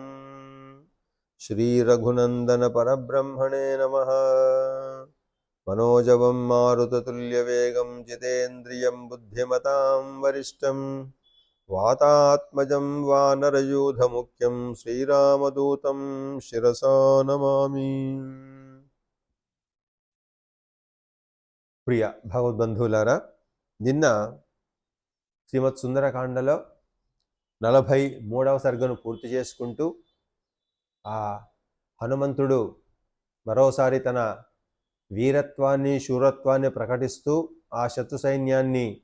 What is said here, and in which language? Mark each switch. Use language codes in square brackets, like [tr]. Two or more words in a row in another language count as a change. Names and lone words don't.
[sa] श्रीरघुनंदन परब्रह्मणे नमः। मनोजवं मारुततुल्यवेगं जितेन्द्रियं बुद्धिमतां वरिष्ठं वातात्मजं वानरयूथमुख्यं श्रीरामदूतं शिरसा नमामि। [te] ప్రియ భగవద్బంధువులారా, నిన్న శ్రీమత్ సుందరకాండలో 43వ సర్గను పూర్తి చేసుకుంటూ ఆ హనుమంతుడు మరోసారి తన వీరత్వాన్ని శూరత్వాన్ని ప్రకటిస్తూ ఆ శత్రు సైన్యాన్ని